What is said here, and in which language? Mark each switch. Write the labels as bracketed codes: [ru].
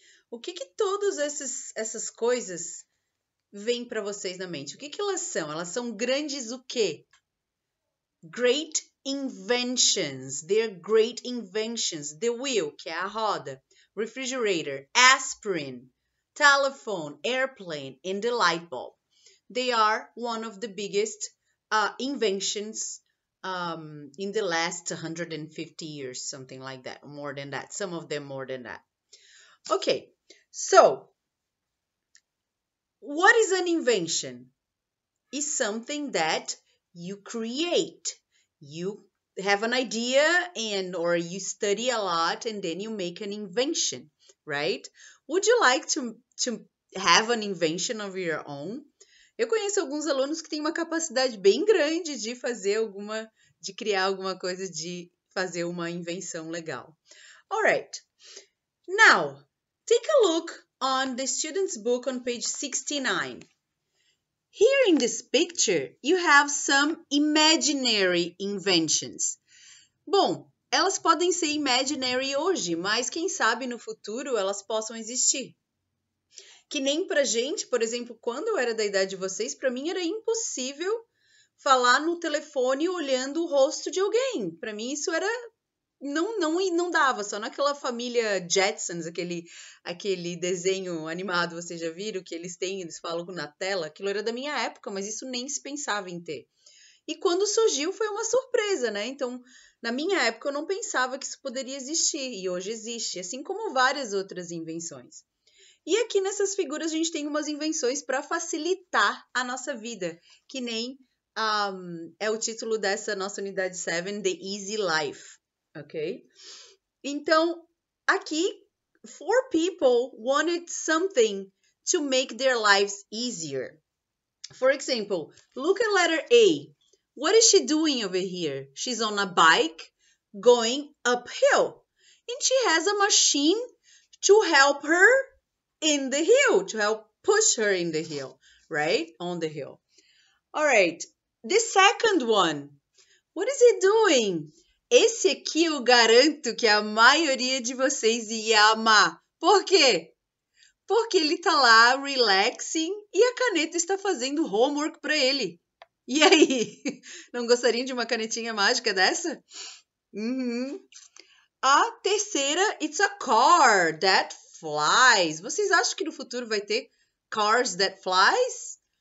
[pt] O que todas essas coisas vêm para vocês na mente? O que elas são? Elas são grandes o quê? [en] Great inventions. They're great inventions. The wheel, [pt] que é a roda. [en] Refrigerator, aspirin, telephone, airplane, and the light bulb. They are one of the biggest inventions in the last 150 years, something like that, more than that. Some of them more than that. Okay, so what is an invention? Is something that you create. You have an idea and or you study a lot and then you make an invention, right? Would you like to have an invention of your own? [pt] Eu conheço alguns alunos que têm uma capacidade bem grande de fazer de criar alguma coisa, de fazer uma invenção legal. [en] Alright, now take a look on the student's book on page 69. Here in this picture, you have some imaginary inventions. [pt] Bom, elas podem ser imaginary hoje, mas quem sabe no futuro elas possam existir. Que nem pra gente, por exemplo, quando eu era da idade de vocês, para mim era impossível falar no telefone olhando o rosto de alguém. Para mim isso era não dava, só naquela família Jetsons, aquele desenho animado, vocês já viram que eles falam na tela, aquilo era da minha época, mas isso nem se pensava em ter. E quando surgiu foi uma surpresa, né? Então, na minha época eu não pensava que isso poderia existir e hoje existe, assim como várias outras invenções. E aqui nessas figuras a gente tem umas invenções para facilitar a nossa vida, que nem é o título dessa nossa unidade 7, [en] The Easy Life. Ok? [pt] Então, aqui, [en] four people wanted something to make their lives easier. For example, look at letter A. What is she doing over here? She's on a bike going uphill. And she has a machine to help her in the hill, to help push her in the hill, right? On the hill. All right. The second one. What is he doing? [pt] Esse aqui eu garanto que a maioria de vocês ia amar. Por quê? Porque ele tá lá relaxing e a caneta está fazendo homework para ele. E aí? Não gostariam de uma canetinha mágica dessa? Uhum. A terceira, [en] it's a car that flies. [pt] Vocês acham que no futuro vai ter [en] cars that flies?